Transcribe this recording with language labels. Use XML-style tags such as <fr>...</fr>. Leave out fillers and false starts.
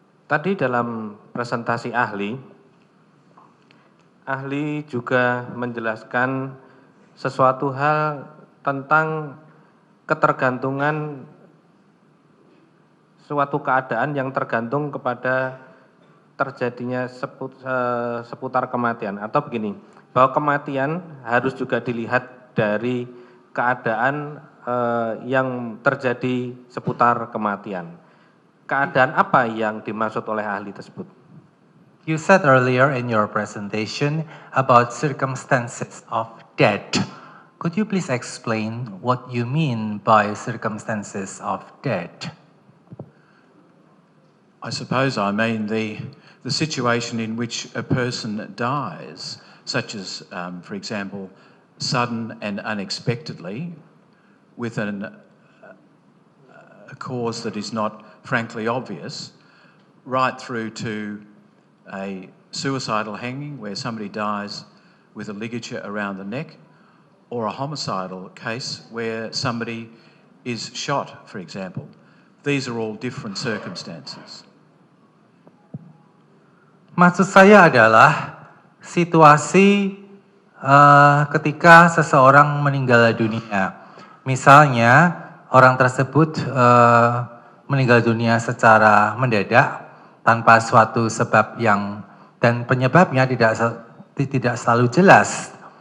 <id>Tadi dalam presentasi ahli juga menjelaskan sesuatu hal tentang ketergantungan suatu keadaan yang tergantung kepada terjadinya seputar kematian. Atau begini, bahwa kematian harus juga dilihat dari keadaan yang terjadi seputar kematian. Keadaan apa yang dimaksud oleh ahli tersebut?</id> <en>You said earlier in your presentation about circumstances of death. Could you please explain what you mean by circumstances of death? I suppose I mean the situation in which a person dies, such as, for example, sudden and unexpectedly, with a cause that is not frankly obvious, right through to a suicidal hanging where somebody dies with a ligature around the neck, or a homicidal case where somebody is shot, for example. These are all different circumstances.</en> <id>Maksud saya adalah situasi ketika seseorang meninggal dunia. Misalnya orang tersebut meninggal dunia secara mendadak tanpa suatu sebab dan penyebabnya tidak selalu jelas.</id>